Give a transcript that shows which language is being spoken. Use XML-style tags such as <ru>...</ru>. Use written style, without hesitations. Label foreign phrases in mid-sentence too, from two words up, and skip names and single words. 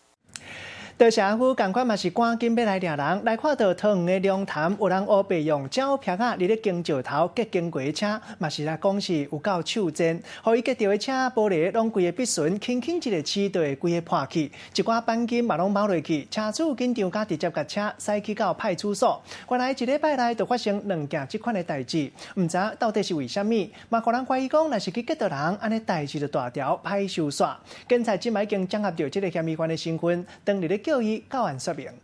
<nan>多谢阿虎，同款嘛是赶紧要来抓人，来看到桃园的龙潭有人乌白用胶片啊，伫咧经石头隔经过的车，嘛是来讲是有够手贱，互伊隔到的车玻璃拢规个壁唇轻轻一个刺，就会规个破去，一寡钣金嘛拢猫落去，车主紧张甲直接甲车驶去到派出所。原来一礼拜内就发生2件这款的代志，唔知到底是为虾米，嘛互人怀疑讲，若是去隔到人，安尼代志就大条歹收煞。警察今摆已经掌握到这个嫌疑犯的身份，当日咧叫伊到案说明。</nan>